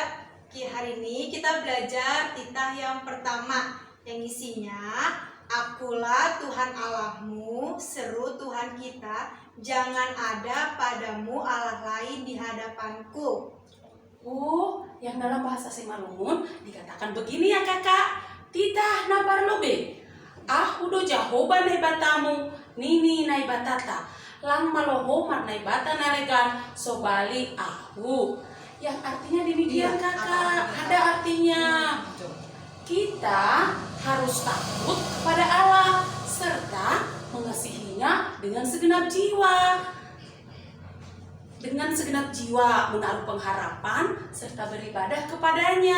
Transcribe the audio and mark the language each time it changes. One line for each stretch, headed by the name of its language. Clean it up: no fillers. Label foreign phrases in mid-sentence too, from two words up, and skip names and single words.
Indonesian: Hari ini kita belajar titah yang pertama yang isinya, akulah Tuhan Allahmu, seru Tuhan kita, jangan ada padamu Allah lain di hadapanku. Yang dalam bahasa Simalungun dikatakan begini ya kakak.
Batak Simalungun: Titah na parlobe. Ahudo Jahoba nai batamu, nini nai batata. Lang malohomat nai bata nalegan, sobali ahu.
Indonesian: Yang artinya demikian Iya, kakak. apa-apa. Ada artinya. Kita harus takut kepada Allah serta mengasihinya dengan segenap jiwa. Dengan segenap jiwa menaruh pengharapan serta beribadah kepadanya.